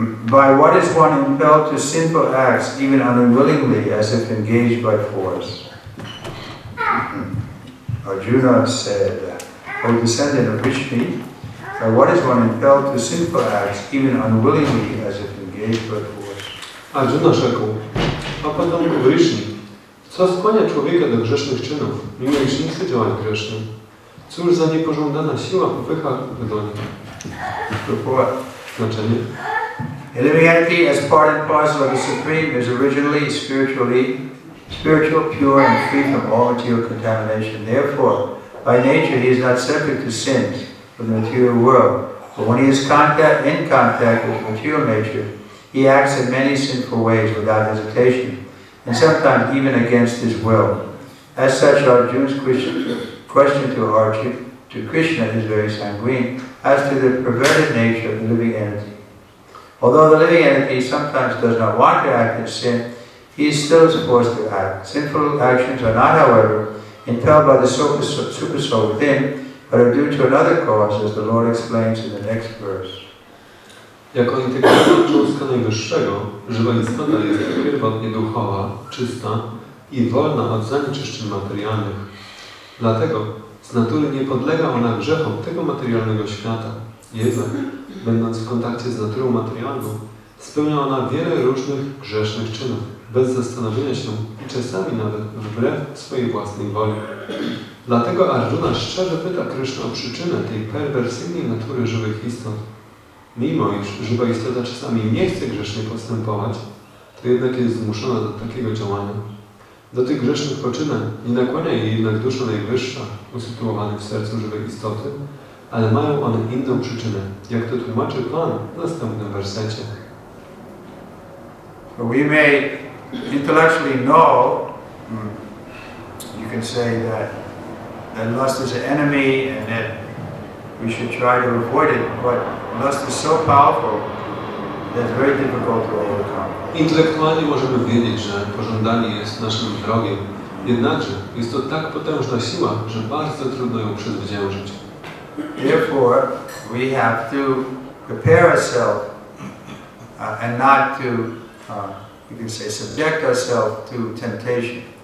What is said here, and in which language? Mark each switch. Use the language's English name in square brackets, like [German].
[English] By what is one impelled to sinful acts, even unwillingly, as if engaged by force? Arjuna said, O descendant of Vishnu, by what is one impelled to sinful acts, even unwillingly, as if engaged by force? [Polish] Arjuna rzekł, o potomku Vrishni, co skłania człowieka do grzesznych czynów, mimo iż nie chce działać gresznie? Cóż za niepożądana siła popycha do nich? Znaczenie? [English] The living entity, as part and parcel of the Supreme, is originally spiritual, pure, and free from all material contamination. Therefore, by nature, he is not subject to sins of the material world. But when he is in contact with material nature, he acts in many sinful ways without hesitation, and sometimes even against his will. As such, Arjuna's question to Krishna is very sanguine as to the perverted nature of the living entity. Although the living entity sometimes does not want to act in sin, he still is forced to act. Sinful actions are not, however, impelled by the super soul within, but are due to another cause, as the Lord explains in the next verse. [Polish] Jako integralna cząstka Najwyższego, żywa istota jest pierwotnie duchowa, czysta i wolna od zanieczyszczeń materialnych. Dlatego z natury nie podlega ona grzechom tego materialnego świata. Jednak, będąc w kontakcie z naturą materialną, spełnia ona wiele różnych grzesznych czynów, bez zastanowienia się i czasami nawet wbrew swojej własnej woli. Dlatego Arjuna szczerze pyta Kryszna o przyczynę tej perwersyjnej natury żywych istot. Mimo iż żywa istota czasami nie chce grzesznie postępować, to jednak jest zmuszona do takiego działania. Do tych grzesznych poczynań nie nakłania jej jednak dusza najwyższa, usytuowana w sercu żywej istoty, ale mają one inną przyczynę, jak to tłumaczy Pan w następnym wersecie. [English] But we may intellectually know, you can say that lust is an enemy and that we should try to avoid it, but lust is so powerful that it's very difficult to overcome. [Polish] Intelektualnie możemy wiedzieć, że pożądanie jest naszym wrogiem, jednakże jest to tak potężna siła, że bardzo trudno ją przezwyciężyć. [English] Therefore, we have to prepare ourselves and not to, you can say, subject ourselves to temptation.